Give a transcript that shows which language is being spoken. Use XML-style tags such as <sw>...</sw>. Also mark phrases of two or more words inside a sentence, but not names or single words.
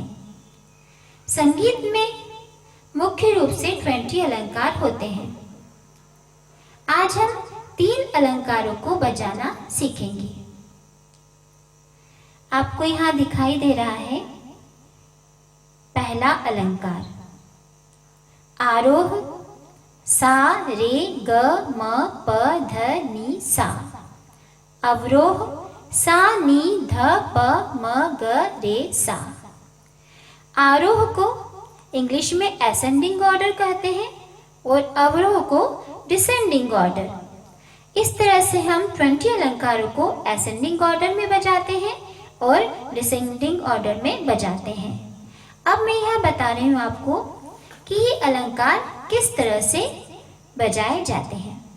<hi>संगीत में मुख्य रूप से 20 अलंकार होते हैं। आज हम 3 अलंकारों को बजाना सीखेंगे। आपको यहाँ दिखाई दे रहा है पहला अलंकार आरोह, सा रे ग म प ध नि सा। अवरोह, सा नी ध प म ग रे सा। आरोह को इंग्लिश में</hi> <en>ascending order</en> <hi>कहते हैं और अवरोह को</hi> <en>descending order.</en> <hi>इस तरह से हम 20 अलंकारों को</hi> <en>ascending order</en> <hi>में बजाते हैं और</hi> <en>descending order</en> <hi>में बजाते हैं। अब मैं यह बता रही हूँ आपको कि ये अलंकार किस तरह से बजाए जाते हैं।</hi>